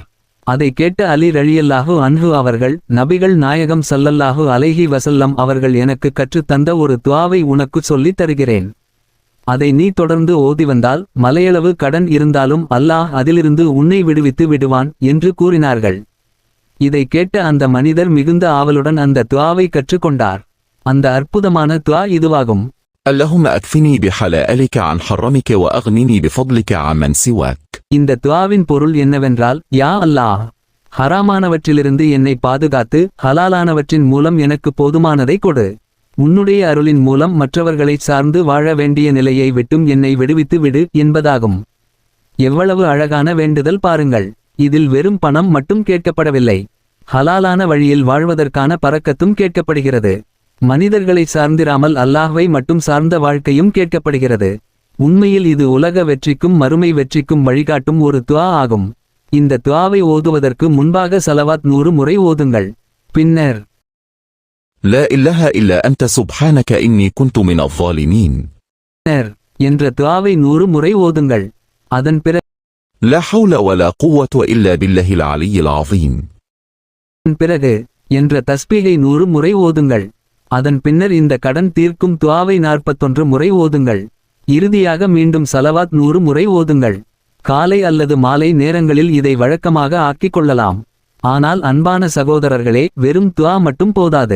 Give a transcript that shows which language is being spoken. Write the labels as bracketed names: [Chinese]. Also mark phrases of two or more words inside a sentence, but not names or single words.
[Tamil] அதை கேட்ட அலி [Arabic] رضي الله عنه [Tamil] அவர்கள், நபிகள் நாயகம் [Arabic] صلى الله عليه وسلم [Tamil] அவர்கள் எனக்கு கற்றுத் தந்த ஒரு துஆவை உனக்கு சொல்லித் தருகிறேன். அதை நீ தொடர்ந்து ஓதி வந்தால் மலையளவு கடன் இருந்தாலும் அல்லாஹ் அதிலிருந்து உன்னை விடுவித்து விடுவான் என்று கூறினார்கள். இதை கேட்ட அந்த மனிதர் மிகுந்த ஆவலுடன் அந்த துஆவை கற்றுக்கொண்டார். அந்த அற்புதமான துஆ இதுவாகும். [Arabic] اللهم أكفني بحلالك عن حرمك وأغنني بفضلك عمن سواك. [Tamil] இந்த துஆவின் பொருள் என்னவென்றால், [Arabic] يا الله, [Tamil] ஹராமானவற்றிலிருந்து என்னை பாதுகாத்து ஹலாலானவற்றின் மூலம் எனக்கு போதுமானதை கொடு. உன்னுடைய அருளின் மூலம் மற்றவர்களைச் சார்ந்து வாழ வேண்டிய நிலையை விட்டும் என்னை விடுவித்து விடு என்பதாகும். எவ்வளவு அழகான வேண்டுதல் பாருங்கள். இதில் வெறும் பணம் மட்டும் கேட்கப்படவில்லை, ஹலாலான வழியில் வாழ்வதற்கான பரக்கத்தும் கேட்கப்படுகிறது. மனிதர்களை சார்ந்திராமல் அல்லாஹ்வை மட்டும் சார்ந்த வாழ்க்கையும் கேட்கப்படுகிறது. உண்மையில் இது உலக வெற்றிக்கும் மறுமை வெற்றிக்கும் வழிகாட்டும் ஒரு துஆ ஆகும். இந்த துஆவை ஓதுவதற்கு முன்பாக ஸலவாத் 100 முறை ஓதுங்கள். பின்னர் [Arabic] لا إله إلا أنت سبحانك إني كنت من الظالمين [Tamil] என்ற துஆவை 100 முறை ஓதுங்கள். அதன் [Arabic] لا حول ولا قوة إلا بالله العلي العظيم [Tamil] பிறகு என்ற தஸ்பீகை 100 முறை ஓதுங்கள். அதன் பின்னர் இந்த கடன் தீர்க்கும் துஆவை 41 முறை ஓதுங்கள். இறுதியாக மீண்டும் ஸலவாத் 100 முறை ஓதுங்கள். காலை அல்லது மாலை நேரங்களில் இதை வழக்கமாக ஆக்கிக் கொள்ளலாம். ஆனால் அன்பான சகோதரர்களே, வெறும் துஆ மட்டும் போதாது.